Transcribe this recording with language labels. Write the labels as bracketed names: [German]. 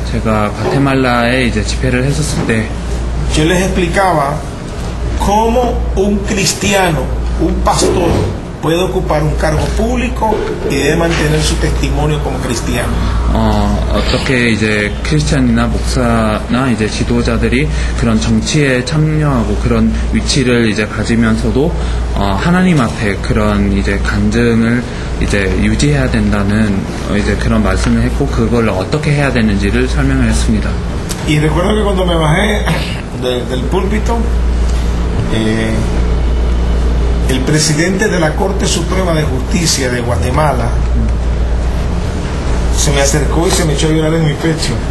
[Korean] 제가 과테말라에 이제 집회를 했었을 때 [Spanish] yo les explicaba cómo un cristiano, un pastor, puede ocupar un cargo público y debe mantener su testimonio como cristiano. [Korean] 어떻게 이제 크리스찬이나 목사나 이제 지도자들이 그런 정치에 참여하고 그런 위치를 이제 가지면서도 하나님 앞에 그런 이제 간증을 이제 유지해야 된다는 이제 그런 말씀을 했고 그걸 어떻게 해야 되는지를 설명을 했습니다. [Spanish] Y recuerdo que cuando me bajé del púlpito, el presidente de la Corte Suprema de Justicia de Guatemala se me acercó y se me echó a llorar en mi pecho.